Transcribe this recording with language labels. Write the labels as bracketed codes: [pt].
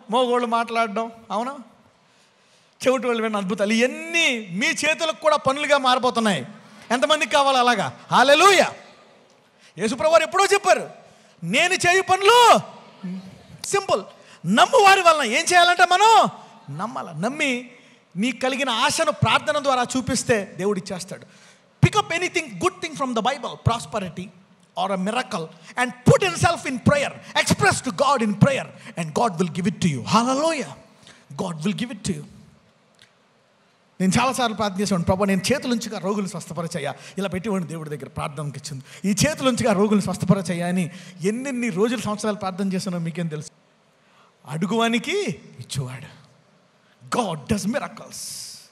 [te] మోగోళ్ళు మాట్లాడడం, అవునా? చెవిటి వాళ్ళు విన్న అద్భుతాలు, ఇవన్నీ మీ చేతులకు కూడా పనులుగా మారిపోతున్నాయి. ఎంతమందికి కావాలి అలాగా? హల్లెలూయా. యేసుప్రభువు వారు ఎప్పుడో చెప్పారు, నేను చేయు పనులు సింపుల్, నమ్ము వారి వలన. ఏం చేయాలంటే మనం నమ్మాల. నమ్మి నీకు కలిగిన ఆశను ప్రార్థన ద్వారా చూపిస్తే దేవుడు ఇచ్చేస్తాడు. [en] Pick up anything good thing from the Bible, prosperity or a miracle, and put himself in prayer, express to God in prayer, and God will give it to you. Hallelujah. God will give it to you. [te] నేను చాలాసార్లు ప్రార్థన చేసేవాడిని, ప్రభు నేను చేతులుంచిగా రోగులు స్వస్థపరచయ్యా, ఇలా పెట్టేవాడిని దేవుడి దగ్గర, ప్రార్థనకి ఇచ్చింది. ఈ చేతులుంచిగా రోగులు స్వస్థపరచయ్యా అని ఎన్ని రోజులు సంవత్సరాలు ప్రార్థన చేశానో మీకేం తెలుసు. అడుగువానికి ఇచ్చేవాడు. [en] God does miracles.